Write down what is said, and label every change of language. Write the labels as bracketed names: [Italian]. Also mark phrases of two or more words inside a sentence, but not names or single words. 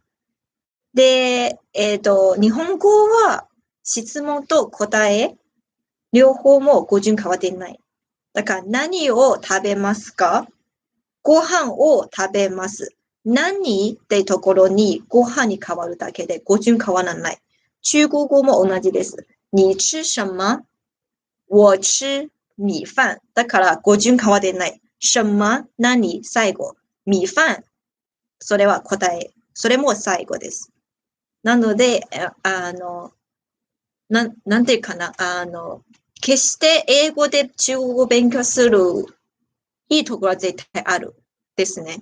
[Japanese] で、日本語は質問と答え、両方も語順変わっていない。だから何を食べますか？ご飯を食べます。何ってところにご飯に変わるだけで語順変わらない。中国語も同じです。 [Chinese] 你吃什么？我吃米飯。 [Japanese] だから語順変わってない。什么？何？最後。米飯。それは答え。それも最後です。なので、なんていうかな、決して英語で中国語を勉強するいいところは絶対あるですね。